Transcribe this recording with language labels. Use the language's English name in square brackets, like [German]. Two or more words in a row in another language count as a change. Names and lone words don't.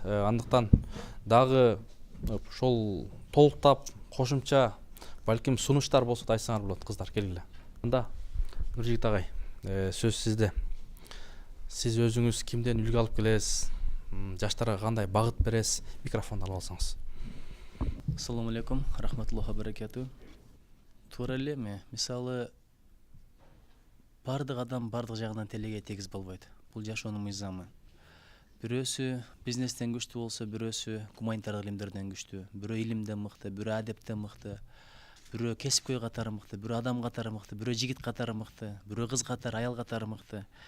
[Kyrgyz] Андыктан дагы ошол толуктап кошумча балким сунуштар болсо да айтсаңар болот, кыздар, келгиле. Анда Нуржигит агай, сөз сизде. Сиз өзүңүз кимден үлгү алып келесиз? Жаштарга кандай багыт бересиз? Микрофонду алып алсаңыз. [Arabic] السلام عليكم، رحمة الله بركاته. [Kyrgyz] Туура эле, мисалы бардык адам бардык жагынан телеге тегиз болбойт. Бул жашоонун мыйзамы. Бирөөсү бизнестен күчтүү болсо, бирөөсү гуманитардык илимдерден күчтүү, бирөө илимден мыкты, бирөө адептен мыкты, бирөө кесипкөй катары мыкты, бирөө адам катары мыкты, бирөө жигит катары мыкты, бирөө кыз катары, аял катары мыкты.